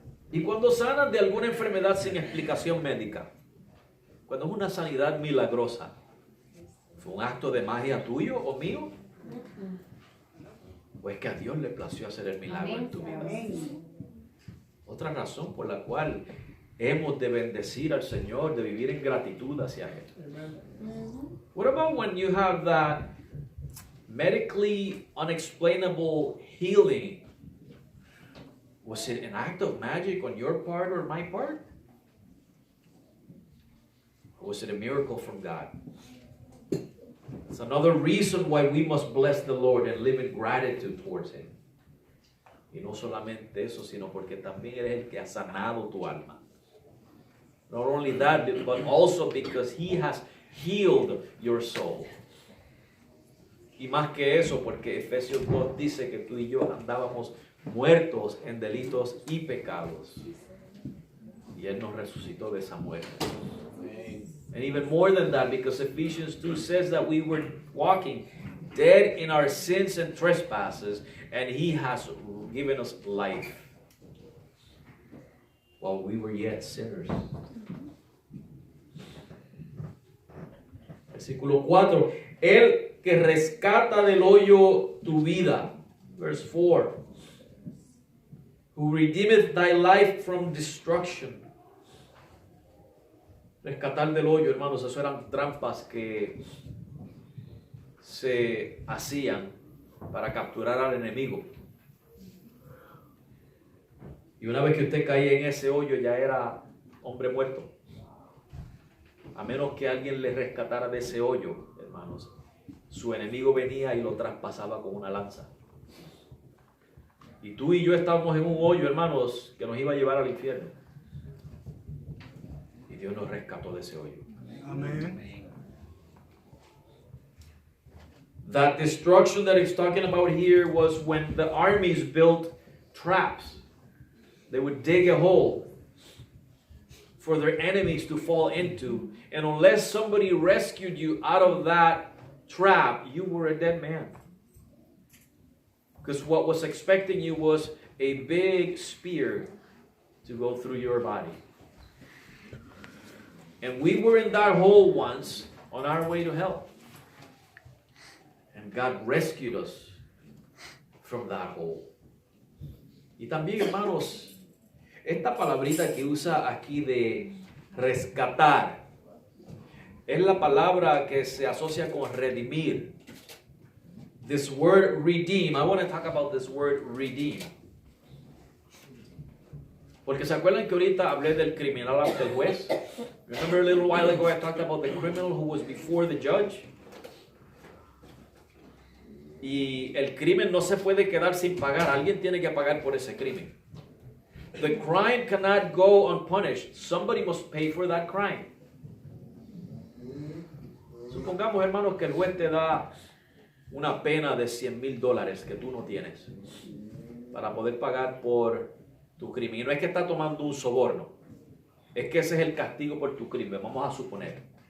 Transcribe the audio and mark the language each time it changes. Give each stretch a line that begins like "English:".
Spanish: Y cuando sanas de alguna enfermedad sin explicación médica, cuando es una sanidad milagrosa, ¿fue un acto de magia tuyo o mío? ¿O es que a Dios le plació hacer el milagro en tu vida? Otra razón por la cual hemos de bendecir al Señor, de vivir en gratitud hacia Él.
English: What about when you have that medically unexplainable healing? Was it an act of magic on your part or my part? Or was it a miracle from God? It's another reason why we must bless the Lord and live in gratitude towards Him.
Spanish: Y no solamente eso, sino porque también eres el que ha sanado tu alma.
English: Not only that, but also because He has healed your soul.
Spanish: Y más que eso, porque Efesios 2 dice que tú y yo andábamos muertos en delitos y pecados. Y Él nos resucitó de esa muerte.
English: And even more than that, because Ephesians 2 says that we were walking dead in our sins and trespasses, and He has given us life while we were yet sinners.
Spanish: Versículo 4. Él que rescata del hoyo tu vida.
English: Verse 4. Who redeemeth thy life from destruction.
Spanish: Rescatar del hoyo, hermanos, eso eran trampas que se hacían para capturar al enemigo. Y una vez que usted caía en ese hoyo, ya era hombre muerto. A menos que alguien le rescatara de ese hoyo, hermanos, su enemigo venía y lo traspasaba con una lanza. Y tú y yo estábamos en un hoyo, hermanos, que nos iba a llevar al infierno. Y Dios nos rescató de ese hoyo.
English: Amen. That destruction that he's talking about here was when the armies built traps. They would dig a hole for their enemies to fall into. And unless somebody rescued you out of that trap, you were a dead man. Because what was expecting you was a big spear to go through your body. And we were in that hole once on our way to hell. And God rescued us from that hole.
Spanish: Y también, hermanos, esta palabrita que usa aquí de rescatar es la palabra que se asocia con redimir.
English: This word redeem, I want to talk about this word redeem.
Spanish: Porque se acuerdan que ahorita hablé del criminal ante el juez?
English: Remember a little while ago I talked about the criminal who was before the judge?
Spanish: Y el crimen no se puede quedar sin pagar. Alguien tiene que pagar por ese crimen.
English: The crime cannot go unpunished. Somebody must pay for that crime.
Spanish: Supongamos, hermanos, que el juez te da una pena de $100,000 que tú no tienes para poder pagar por tu crimen. Y no es que está tomando un soborno. Es que ese es el castigo por tu crimen. Vamos a suponer.